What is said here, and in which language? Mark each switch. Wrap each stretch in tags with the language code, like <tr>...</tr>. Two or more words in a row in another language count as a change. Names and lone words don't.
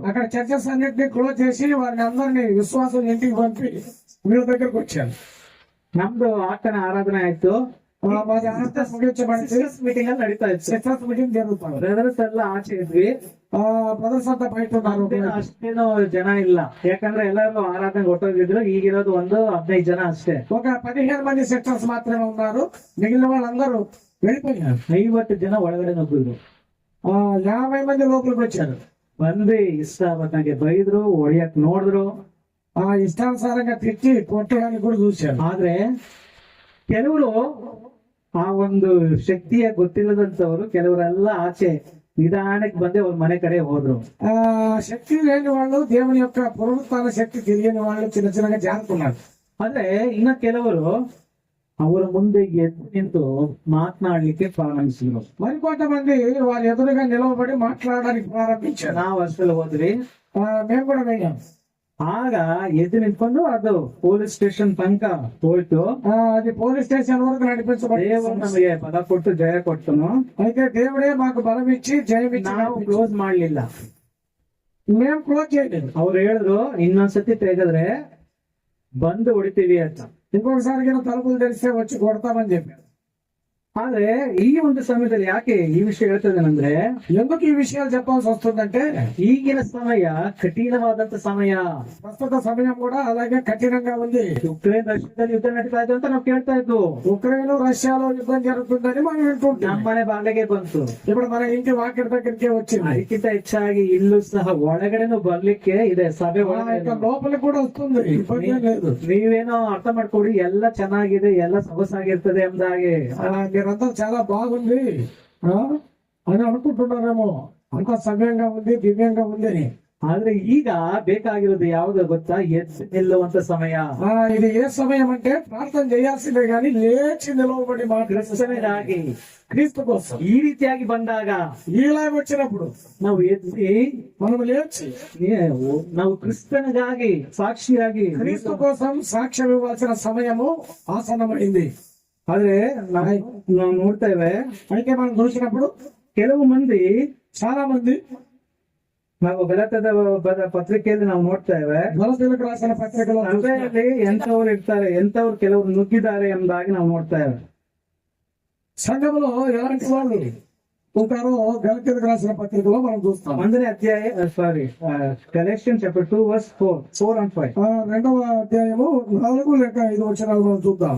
<te>అక్కడ చర్చెస్ అన్నింటినీ క్లోజ్ చేసి వారిని అందరినీ విశ్వాసం ఇంటికి పంపి వీళ్ళ దగ్గరకు వచ్చారు.</te> <kn>ನಮ್ದು ಆತನ ಆರಾಧನೆ ಆಯ್ತು,</kn> <te>మాది ఆరాధన ముగించబడింది.</te> <kn>ಮೀಟಿಂಗ್ ಅಲ್ಲಿ ನಡೀತಾ ಇತ್ತು.</kn> <en>sisters meeting</en> <te>జరుగుతుంది.</te> <kn>ಬ್ರದರ್ಸ್ ಎಲ್ಲ ಆಚೆ ಇದ್ವಿ,</kn> <te>బ్రదర్స్ అంతా బయట ఉన్నారు.</te> <kn>ಅಷ್ಟೇನು ಜನ ಇಲ್ಲ, ಯಾಕಂದ್ರೆ ಎಲ್ಲರೂ ಆರಾಧನೆಗೆ ಹೊಟ್ಟೋಗಿದ್ರು. ಈಗಿರೋದು ಒಂದು 15 ಜನ ಅಷ್ಟೇ.</kn> <te>ఒక 15 మంది సిస్టర్స్ మాత్రమే ఉన్నారు, మిగిలిన వాళ్ళందరూ వెళ్ళిపోయారు.</te> <kn>50 ಜನ ಒಳಗಡೆ ನುಗ್ಗಿದ್ರು.</kn> <te>50 మంది లోపలికి వచ్చారు.</te> <kn>ಬಂದು ಇಷ್ಟ ಬಂದಂಗೆ ಬೈದ್ರು, ಹೊಡಿಯಕ್ ನೋಡಿದ್ರು,</kn> <te>ఇష్టానుసారంగా తిట్టి కొట్టడానికి కూడా చూశారు.</te> <kn>ಆದ್ರೆ ಕೆಲವರು ಆ ಒಂದು ಶಕ್ತಿಯ ಗೊತ್ತಿಲ್ಲದಂತವ್ರು ಕೆಲವರೆಲ್ಲ ಆಚೆ ನಿಧಾನಕ್ಕೆ ಬಂದೆ ಅವ್ರ ಮನೆ ಕಡೆ ಹೋದ್ರು.</kn> <te>శక్తి లేని వాళ్ళు, దేవుని యొక్క పునరుత్థాన శక్తి తెలియని వాళ్ళు చిన్న చిన్నగా జారుకున్నారు.</te> <kn>ಆದ್ರೆ ಇನ್ನ ಕೆಲವರು ಅವರ ಮುಂದೆ ಎದ್ದು ನಿಂತು ಮಾತನಾಡ್ಲಿಕ್ಕೆ ಪ್ರಾರಂಭಿಸಿದ್ರು.</kn> <te>మరికొంతమంది వారి ఎదురుగా నిలవబడి మాట్లాడడానికి ప్రారంభించారు.</te> <kn>ನಾವು ಅಷ್ಟರಲ್ಲಿ ಹೋದ್ರಿ,</kn> <te>మేము కూడా వెళ్ళాం.</te> <kn>ಆಗ ಎದ್ದು ನಿಂತ್ಕೊಂಡು ಅದು</kn> <en>police station</en> <kn>ತನಕ ಹೋಯ್ತು.</kn> <te>అది</te> <en>police station</en> <te>వరకు</te> <kn>ದೇವರು</kn> <te>నడిపించబడి</te> <kn>ನಮಗೆ ಪದ ಕೊಟ್ಟು ಜಯ ಕೊಟ್ಟನು.</kn> <te>అయితే దేవుడే మాకు బలం ఇచ్చి జయం ఇచ్చి</te> <kn>ನಾವು ಕ್ಲೋಸ್ ಮಾಡ್ಲಿಲ್ಲ.</kn> <te>మేము క్లోజ్ చేయలేదు.</te> <kn>ಅವ್ರು ಹೇಳಿದ್ರು ಇನ್ನೊಂದ್ಸತಿ ತೆಗೆದ್ರೆ ಬಂದು ಹೊಡಿತೀವಿ ಅಂತ.</kn> <te>ఇంకొకసారి తలుపులు తెరిస్తే వచ్చి కొడతామని చెప్పారు.</te> <kn>ಆದ್ರೆ ಈ ಒಂದು ಸಮಯದಲ್ಲಿ ಯಾಕೆ ಈ ವಿಷಯ ಹೇಳ್ತದೇನಂದ್ರೆ,</kn> <te>ఎందుకు ఈ విషయాలు చెప్పాల్సి వస్తుందంటే</te> <kn>ಈಗಿನ ಸಮಯ ಕಠಿಣವಾದಂತ ಸಮಯ.</kn> <te>ప్రస్తుత సమయం కూడా అలాగే కఠినంగా ఉంది.</te> <kn>ಉಕ್ರೇನ್ ರಷ್ಯಾದಲ್ಲಿ ಯುದ್ಧ ನಡೀತಾ ಇದೆ ಅಂತ ನಾವು ಕೇಳ್ತಾ ಇದ್ವು.</kn> <te>ఉక్రెయిన్ రష్యాలో యుద్ధం జరుగుతుందని మనం వింటుంటాం.</te> <kn>ನಮ್ಮ ಮನೆ ಬಾಗಿಲಿಗೆ ಬಂತು.</kn> <te>ఇప్పుడు మన ఇంటి వాకిటి దగ్గరికి వచ్చింది.</te> <kn>ಅದಕ್ಕಿಂತ ಹೆಚ್ಚಾಗಿ ಇಲ್ಲೂ ಸಹ ಒಳಗಡೆನೂ ಬರ್ಲಿಕ್ಕೆ ಇದೆ, ಸಭೆ ಒಳಗಡೆ</kn> <te>లోపలికి కూడా వస్తుంది, ఇబ్బంది ఏం లేదు.</te> <kn>ನೀವೇನೋ ಅರ್ಥ ಮಾಡ್ಕೊಡಿ, ಎಲ್ಲ ಚೆನ್ನಾಗಿದೆ, ಎಲ್ಲ ಸೊಗಸಾಗಿರ್ತದೆ ಎಂದಾಗೆ.</kn> <te>మీరంతా చాలా బాగుంది అని అనుకుంటున్నారేమో, అంత సవ్యంగా ఉంది, దివ్యంగా ఉంది అని.</te> <kn>ಆದ್ರೆ ಈಗ ಬೇಕಾಗಿರೋದು ಯಾವ್ದು ಗೊತ್ತಾ? ಎದ್ದು ನಿಲ್ಲುವಂತ ಸಮಯ.</kn> <te>ఇది ఏ సమయం అంటే ప్రార్థన చేయాల్సిందే గాని లేచి నిలవబడి</te> <kn>ಕ್ರಿಸ್ತನಿಗಾಗಿ,</kn> <te>క్రీస్తు కోసం</te> <kn>ಈ ರೀತಿಯಾಗಿ ಬಂದಾಗ</kn> <te>ఇలా వచ్చినప్పుడు</te> <kn>ನಾವು ಎದ್ದಿ</kn> <te>మనం లేచి</te> <kn>ನಾವು ಕ್ರಿಸ್ತನಿಗಾಗಿ ಸಾಕ್ಷಿಯಾಗಿ</kn> <te>క్రీస్తు కోసం సాక్ష్యం ఇవ్వాల్సిన సమయము ఆసన్నమైంది.</te> <kn>ಆದ್ರೆ ನಾವು ನೋಡ್ತೇವೆ,</kn> <te>అయితే మనం చూసినప్పుడు</te> <kn>ಕೆಲವು ಮಂದಿ,</kn> <te>చాలా మంది,</te> <kn>ನಾವು ಗಲಾತ್ಯದ ಪತ್ರಿಕೆಯಲ್ಲಿ ನಾವು ನೋಡ್ತೇವೆ,</kn> <te>గలతీయులకు రాసిన పత్రికలో</te> <kn>ಸಭೆಯಲ್ಲಿ ಎಂತವ್ರು ಇರ್ತಾರೆ, ಎಂತವ್ರು ಕೆಲವರು ನುಗ್ಗಿದ್ದಾರೆ ಎಂಬುದಾಗಿ ನಾವು ನೋಡ್ತೇವೆ.</kn> <te>సంఘములో ఎలాంటి వాళ్ళు ఉంటారో గలతీయులకు రాసిన పత్రికలో మనం చూస్తాం.</te> <kn>1ನೇ ಅಧ್ಯಾಯ,</kn> <en>Galatians chapter 2 verse 4 and 5.</en> <te>2వ అధ్యాయము 4 లేక 5 వచనాలు మనం చూద్దాం.</te>